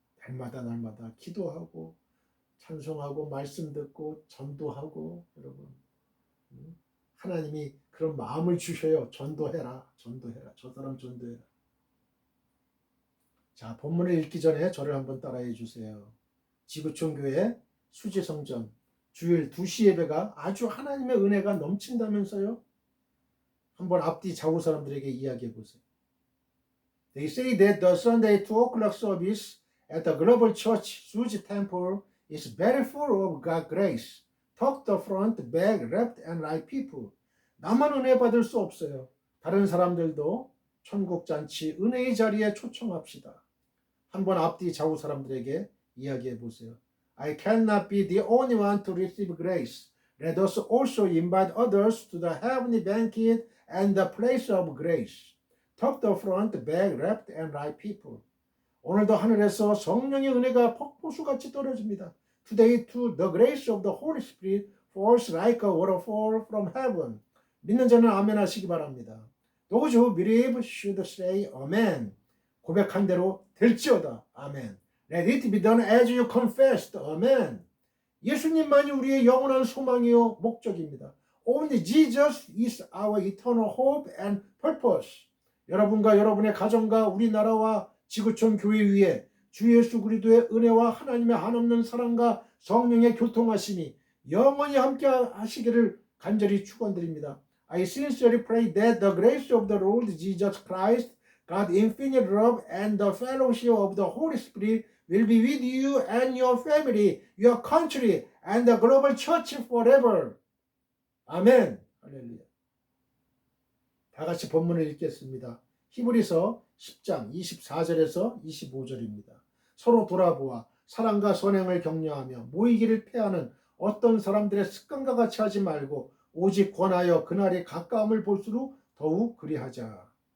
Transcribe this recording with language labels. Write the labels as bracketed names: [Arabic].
[Korean] 날마다 기도하고 찬송하고 말씀 듣고 전도하고 여러분 하나님이 그런 마음을 주셔요. 전도해라. 저 사람 전도해라. 자, 본문을 읽기 전에 저를 한번 따라해 주세요. 지구촌 교회 수지성전 주일 2시 예배가 아주 하나님의 은혜가 넘친다면서요? 한번 앞뒤 좌우 사람들에게 이야기해 보세요. [English] They say that the Sunday 2 o'clock service at the Global Church Suji Temple is very full of God's grace. Talk the front, back, left and right people. [Korean] 나만 은혜 받을 수 없어요. 다른 사람들도 천국 잔치 은혜의 자리에 초청합시다. 한번 앞뒤 좌우 사람들에게 이야기해 보세요. [English] I cannot be the only one to receive grace. Let us also invite others to the heavenly banquet and the place of grace. Talk the front, back, left and right people. [Korean] 오늘도 하늘에서 성령의 은혜가 폭포수같이 떨어집니다. [English] Today too the grace of the Holy Spirit falls like a waterfall from heaven. [Korean] 믿는 자는 아멘 하시기 바랍니다. [English] Those who believe should say amen. [Korean] 고백한 대로 될지어다. 아멘. [English] Let it be done as you confessed. [Korean] 아멘. 예수님만이 우리의 영원한 소망이요 목적입니다. [English] Only Jesus is our eternal hope and purpose. [Korean] 여러분과 여러분의 가정과 우리나라와 지구촌 교회 위에 주 예수 그리스도의 은혜와 하나님의 한없는 사랑과 성령의 교통하심이 영원히 함께 하시기를 간절히 축원드립니다. [English] I sincerely pray that the grace of the Lord Jesus Christ, God's infinite love and the fellowship of the Holy Spirit will be with you and your family, your country and the global church forever. [Korean] 아멘. 할렐루야. 다 같이 본문을 읽겠습니다. 히브리서 10장 24절에서 25절입니다. 서로 돌아보아 사랑과 선행을 격려하며 모이기를 패하는 어떤 사람들의 습관과 같이 하지 말고 오직 권하여 그날의 가까움을 볼수록 더욱 그리하자.